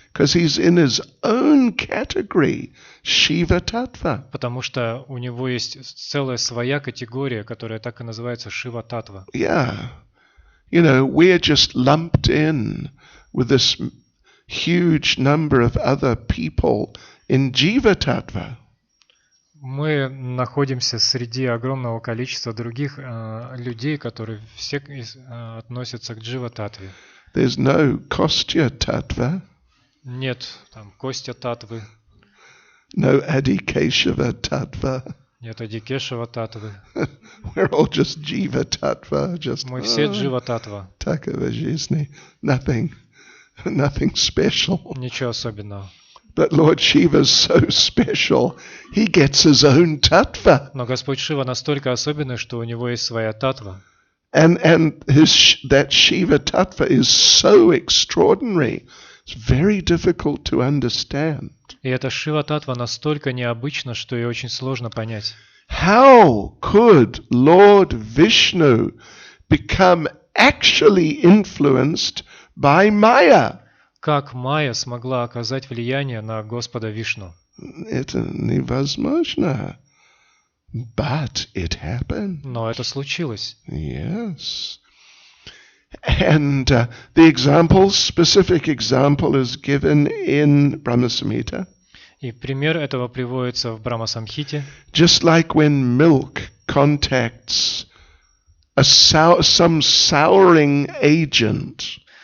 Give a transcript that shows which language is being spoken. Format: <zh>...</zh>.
<en>Because he's in his own category, Shiva Tattva.</en> <ru>Потому что у него есть целая своя категория, которая так и называется Шива Татва.</ru> <en>Yeah. You know, we're just lumped in with this huge number of other people in Jiva Tattva.</en> <ru>Мы находимся среди огромного количества других людей, которые все относятся к Джива Татве.</ru> <en>There's no Kostya Tattva,</en> <ru>Нет там Костя Татвы,</ru> <en>no Adikeshava Tattva.</en> <ru>нет Адикешева Татвы.</ru> <en>We're all just Jiva Tattva, just</en> <ru>Мы все Джива Татва. Takava Жизни.</ru> <en>Nothing special.</en> <ru>Ничего особенного.</ru> <en>But Lord Shiva's so special, he gets his own tattva.</en> <ru>Но Господь Шива настолько особенный, что у него есть своя татва.</ru> <en>And that Shiva tattva is so extraordinary. It's very difficult to understand.</en> <ru>И эта Шива Татва настолько необычна, что ее очень сложно понять.</ru> <en>How could Lord Vishnu become actually influenced by Maya?</en> <ru>Как Майя смогла оказать влияние на Господа Вишну? Это невозможно.</ru> <en>But it happened.</en> <ru>Но это случилось.</ru> <en>Yes. And the specific example is given in Brahma Samhita.</en> <ru>И пример этого приводится в Брахма-самхите.</ru> <en>Just like when milk contacts some souring agent.</en>